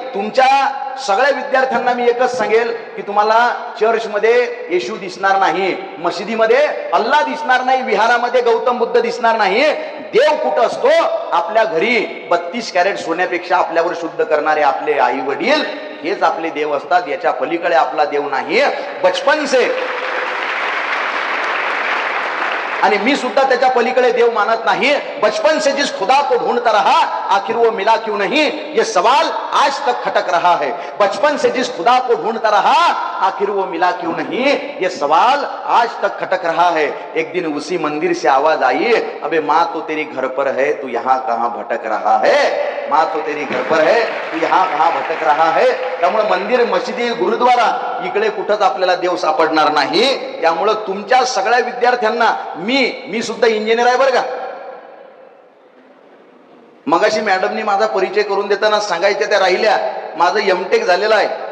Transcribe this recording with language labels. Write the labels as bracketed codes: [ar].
[mr] तुमच्या सगळ्या विद्यार्थ्यांना मी एकच सांगेल की तुम्हाला चर्चमध्ये येशू दिसणार नाही, मशिदीमध्ये अल्लाह दिसणार नाही, विहारामध्ये गौतम बुद्ध दिसणार नाही. देव कुठं असतो? आपल्या घरी 32 कॅरेट सोन्यापेक्षा आपल्यावर शुद्ध करणारे आपले आई वडील हेच आपले देव असतात. याच्या पलीकडे आपला देव नाही. [hi] बचपन से [mr] आणि मी सुद्धा त्याच्या पलीकडे देव मानत नाही. [hi] बचपन से जिस खुदा को ढूंढता रहा आखिर वो मिला क्यों नहीं, ये सवाल आज तक खटक रहा है. बचपन से जिस खुदा को ढूंढता रहा आखिर वो मिला क्यों नहीं, ये सवाल आज तक खटक रहा है. एक दिन उसी मंदिर से आवाज आई, अबे माँ तो तेरी घर पर है, तू यहाँ कहाँ भटक रहा है. माँ तो तेरी घर पर है, तू यहाँ कहाँ भटक रहा है. [mr] त्यामुळे मंदिर, मशिदी, गुरुद्वारा इकडे कुठंच आपल्याला देव सापडणार नाही. त्यामुळे तुमच्या सगळ्या विद्यार्थ्यांना मी सुद्धा इंजिनियर आहे बरं का. मगाशी मॅडमनी माझा परिचय करून देताना सांगायच्या त्या राहिल्या. माझं एमटेक झालेलं आहे.